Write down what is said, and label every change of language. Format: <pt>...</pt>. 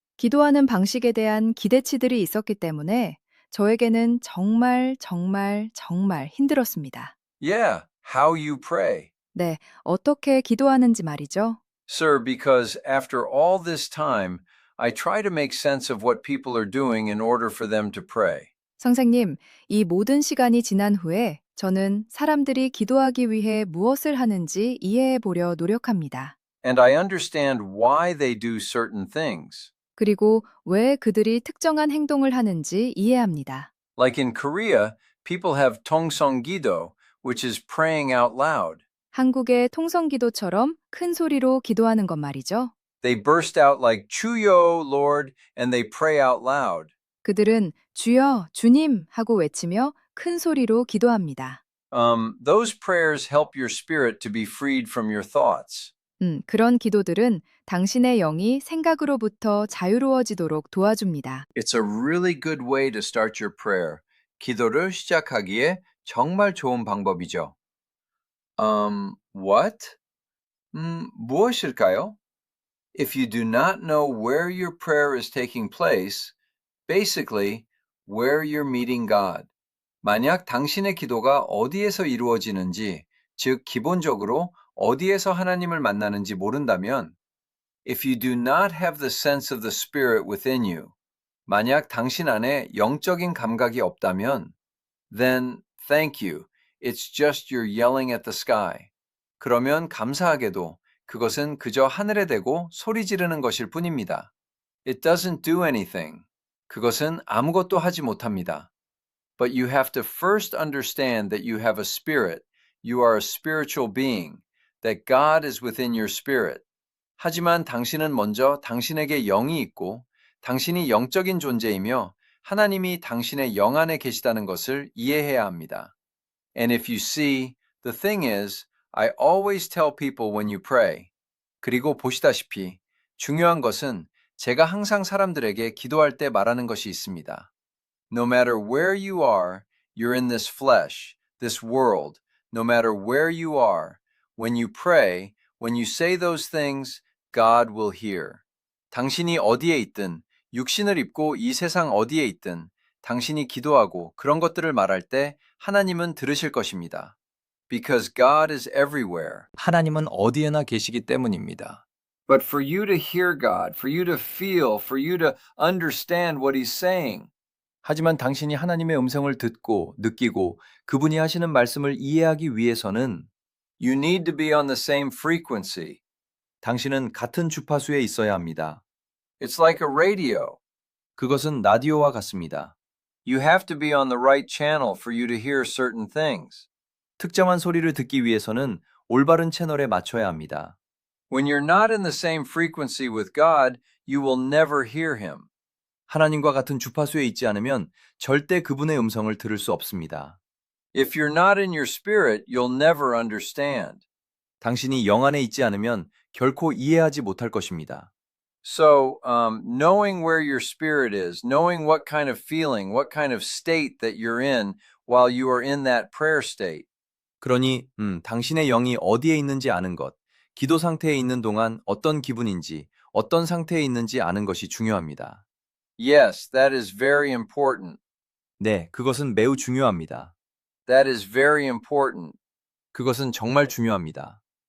<ko>기도하는 방식에 대한 기대치들이 있었기 때문에 저에게는 정말 힘들었습니다.</ko> <en>Yeah, how you pray.</en> <ko>네, 어떻게 기도하는지 말이죠.</ko> <en>Sir, because after all this time, I try to make sense of what people are doing in order for them to pray.</en> <ko>선생님, 이 모든 시간이 지난 후에 저는 사람들이 기도하기 위해 무엇을 하는지 이해해 보려 노력합니다.</ko> <en>And I understand why they do certain things.</en> <ko>그리고 왜 그들이 특정한 행동을 하는지 이해합니다.</ko> <en>Like in Korea, people have Tongsonggido, which is praying out loud.</en> <ko>한국의 통성기도처럼 큰 소리로 기도하는 것 말이죠.</ko> <en>They burst out like Chuyo, Lord, and they pray out loud.</en> <ko>그들은 주여, 주님 하고 외치며 큰 소리로 기도합니다.</ko> <en>Those prayers help your spirit to be freed from your thoughts.</en> <ko>그런 기도들은 당신의 영이 생각으로부터 자유로워지도록 도와줍니다.</ko> <en>It's a really good way to start your prayer.</en> <ko>기도를 시작하기에 정말 좋은 방법이죠.</ko> <en>What?</en> <ko>무엇일까요?</ko> <en>If you do not know where your prayer is taking place, basically, where you're meeting God.</en> <ko>만약 당신의 기도가 어디에서 이루어지는지, 즉 기본적으로 어디에서 하나님을 만나는지 모른다면,</ko> <en>if you do not have the sense of the Spirit within you,</en> <ko>만약 당신 안에 영적인 감각이 없다면,</ko> <en>then thank you, it's just you're yelling at the sky.</en> <ko>그러면 감사하게도 그것은 그저 하늘에 대고 소리 지르는 것일 뿐입니다.</ko> <en>It doesn't do anything.</en> <ko>그것은 아무것도 하지 못합니다.</ko> <en>But you have to first understand that you have a spirit, you are a spiritual being, that God is within your spirit.</en> <ko>하지만 당신은 먼저 당신에게 영이 있고 당신이 영적인 존재이며 하나님이 당신의 영 안에 계시다는 것을 이해해야 합니다.</ko> <en>And if you see, the thing is, I always tell people when you pray.</en> <ko>그리고 보시다시피 중요한 것은 제가 항상 사람들에게 기도할 때 말하는 것이 있습니다.</ko> <en>No matter where you are, you're in this flesh, this world. No matter where you are, when you pray, when you say those things, God will hear.</en> <ko>당신이 어디에 있든, 육신을 입고 이 세상 어디에 있든, 당신이 기도하고 그런 것들을 말할 때 하나님은 들으실 것입니다.</ko> <en>Because God is everywhere.</en> <ko>하나님은 어디에나 계시기 때문입니다.</ko> <en>But for you to hear God, for you to feel, for you to understand what He's saying,</en> <ko>하지만 당신이 하나님의 음성을 듣고 느끼고 그분이 하시는 말씀을 이해하기 위해서는</ko> <en>you need to be on the same frequency.</en> <ko>당신은 같은 주파수에 있어야 합니다.</ko> <en>It's like a radio.</en> <ko>그것은 라디오와 같습니다.</ko> <en>You have to be on the right channel for you to hear certain things.</en> <ko>특정한 소리를 듣기 위해서는 올바른 채널에 맞춰야 합니다.</ko> <en>When you're not in the same frequency with God, you will never hear Him.</en> <ko>하나님과 같은 주파수에 있지 않으면 절대 그분의 음성을 들을 수 없습니다.</ko> <en>If you're not in your spirit, you'll never understand.</en> <ko>당신이 영 안에 있지 않으면 결코 이해하지 못할 것입니다.</ko> <en>So, knowing where your spirit is, knowing what kind of feeling, what kind of state that you're in while you are in that prayer state.</en> <ko>그러니 당신의 영이 어디에 있는지 아는 것, 기도 상태에 있는 동안 어떤 기분인지, 어떤 상태에 있는지 아는 것이 중요합니다.</ko> <en>Yes, that is very important.</en> <ko>네, 그것은 매우 중요합니다.</ko> <en>That is very important.</en> <ko>그것은 정말 중요합니다.</ko>